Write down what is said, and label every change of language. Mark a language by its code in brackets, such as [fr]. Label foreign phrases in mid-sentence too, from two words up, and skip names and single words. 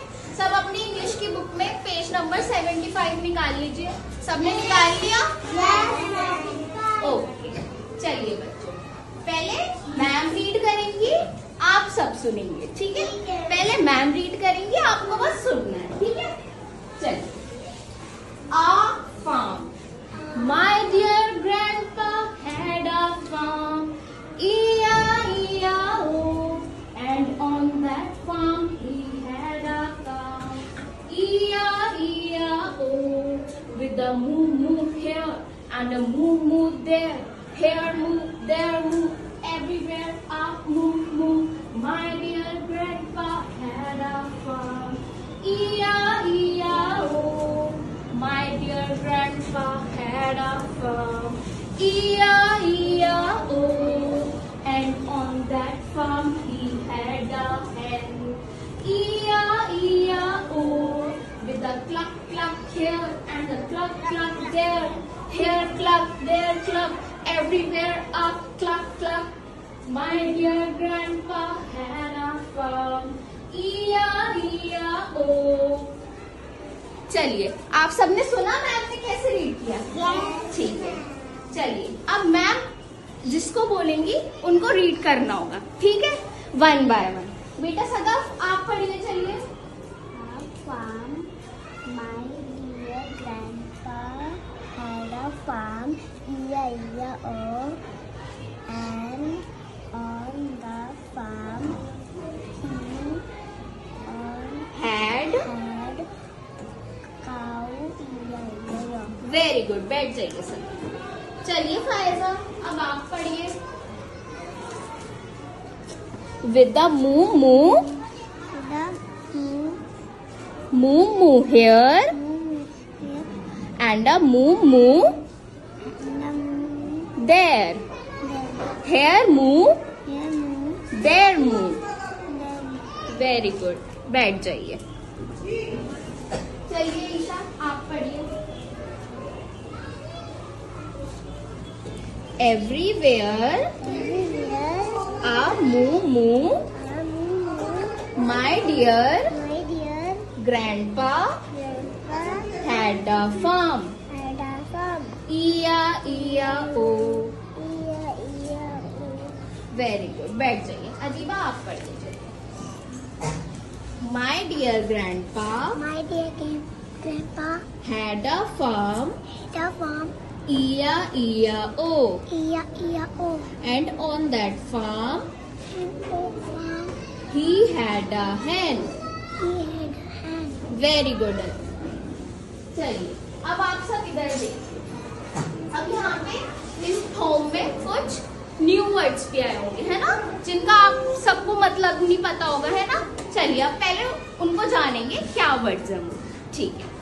[hi] सब अपनी इंग्लिश की बुक में [en] page number [hi] 75 निकाल लीजिए। सबने निकाल लिया? ओके, चलिए बच्चों, पहले [en] ma'am read [hi] करेंगी, आप सब सुनेंगे, ठीक है? पहले [en] ma'am read [hi] करेंगी, आपको बस सुनना है, ठीक है? [en] चलिए। A farm. My dear grandpa had a farm. E-I-E-I-O. And on that farm he had a cow. E-I-E-I-O. With a moo-moo here and a moo-moo there. Here moo, there moo, everywhere a moo-moo. My dear grandpa had a farm. E-I-E-I-O. My dear grandpa had a farm. E-I-E-I-O. And on that farm he had a hen. E-I-E-I-O. With a cluck cluck here and a cluck cluck there. Here cluck, there cluck, everywhere a cluck cluck. My dear grandpa had a farm. E-I-E-I-O. [hi] चलिए, आप सबने सुना मैम ने कैसे रीड किया? ठीक है, चलिए अब मैम जिसको बोलेंगी उनको रीड करना होगा, ठीक है? 1 by 1। बेटा सदफ आप पढ़िए, चलिए। [en] Farm. My dear grandpa had a farm. E-I-E-I-O. And on the farm he Had cow. E-I-E-I-O. very good, [hi] बैठ जाइए सर। चलिए फायजा अब आप पढ़िए। [en] with the moo moo, moo moo here and a moo moo there. Here moo, there moo. very good, [hi] बैठ जाइए। चलिए ईशा आप पढ़िए। [en] Everywhere a moo moo, my dear grandpa had a farm. E-I-E-I-O. very good, [hi] बैठ जाइए। अजीबा आप पढ़ लीजिए। [en] My dear grandpa had a farm. E-I-E-I-O. And on that farm he had a hen. very good. [hi] चलिए अब आप सब इधर देखिए। अब यहाँ पे इस होम में कुछ [en] new words [hi] भी आए होंगे, है ना, जिनका आप सबको मतलब नहीं पता होगा, है ना? चलिए अब पहले उनको जानेंगे क्या वर्ड्स हैं वो, ठीक है?